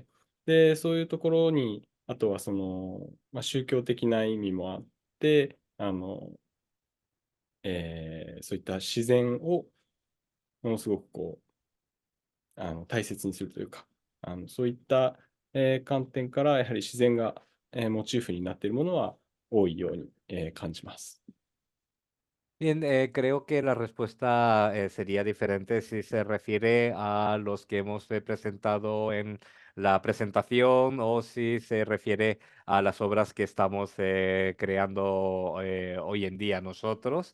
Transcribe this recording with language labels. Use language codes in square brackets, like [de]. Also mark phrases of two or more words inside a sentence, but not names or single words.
[ja] で、そういうところに、あとはその、宗教的な意味もあって、そういった自然をものすごくこう、大切にするというか、そういった、観点からやはり自然が、モチーフになっているものは多いように、感じます。 [es] Bien, creo que la respuesta sería diferente si se refiere a los que hemos presentado en la presentación o si se refiere a las obras que estamos creando hoy en día nosotros.